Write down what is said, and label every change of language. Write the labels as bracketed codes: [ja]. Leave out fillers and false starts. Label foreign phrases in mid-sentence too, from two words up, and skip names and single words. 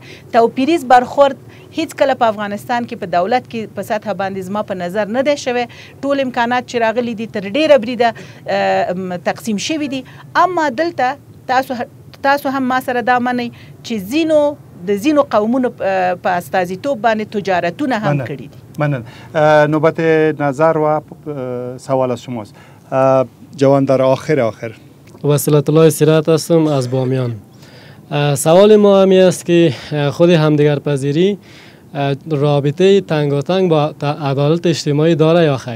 [ps] توپیریز برخورد هیڅ کله په افغانستان کې په دولت کې په سطح باندې زما په نظر نه دی شوی. ټول امکانات چې راغلي دي تر ډیره بریده تقسیم شوي دي. اما دلته تاسو هم ما سره دا منئ چې ځینو قومونو په استازیتوب باندې تجارتونه هم کړي دي. [fa] منن. نوبت نظر و سوال از شماست. جوان در آخر وصلت الله سیرت هستم از بامیان. سوال ما همی است که خود همدیگر پذیری رابطه تنگاتنگ با عدالت اجتماعی داره یا خیر؟